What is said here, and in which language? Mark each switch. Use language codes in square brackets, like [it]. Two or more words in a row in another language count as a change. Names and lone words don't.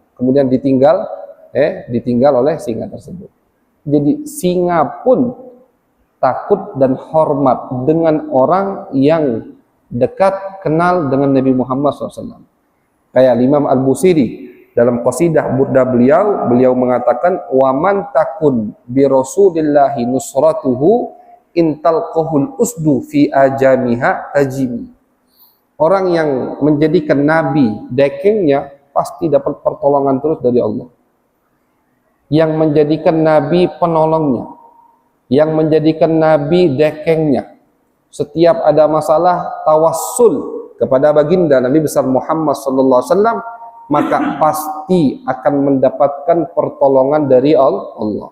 [id] Kemudian ditinggal oleh singa tersebut. Jadi singa pun takut dan hormat dengan orang yang dekat kenal dengan Nabi Muhammad SAW. Kayak Imam Al-Busiri dalam qasidah burda beliau mengatakan, [ar] ومن تكن برسول الله نصرته إن تلقه الأسد في آجامها تجم. [id] Orang yang menjadikan Nabi dekengnya pasti dapat pertolongan terus dari Allah. Yang menjadikan Nabi penolongnya, yang menjadikan Nabi dekengnya, setiap ada masalah tawassul kepada baginda Nabi besar Muhammad [ar] صلى الله عليه وسلم, [id] maka pasti akan mendapatkan pertolongan dari Allah.